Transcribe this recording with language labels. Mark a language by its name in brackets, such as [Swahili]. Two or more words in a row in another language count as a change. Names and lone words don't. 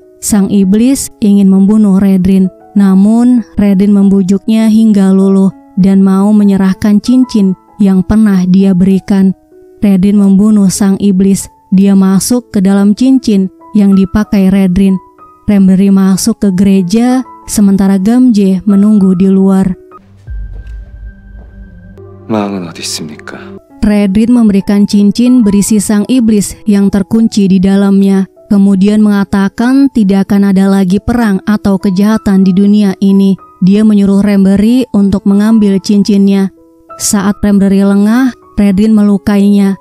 [Indonesian] Sang iblis ingin membunuh Redrin, namun Redrin membujuknya hingga luluh dan mau menyerahkan cincin yang pernah dia berikan. Redrin membunuh sang iblis. Dia masuk ke dalam cincin yang dipakai Redrin. Remdery masuk ke gereja, sementara Gamje menunggu di luar. [Korean] 마왕은 어디 있습니까? [Indonesian] Redrin memberikan cincin berisi sang iblis yang terkunci di dalamnya. Kemudian mengatakan tidak akan ada lagi perang atau kejahatan di dunia ini. Dia menyuruh Remdery untuk mengambil cincinnya. Saat Remdery lengah, Redrin melukainya.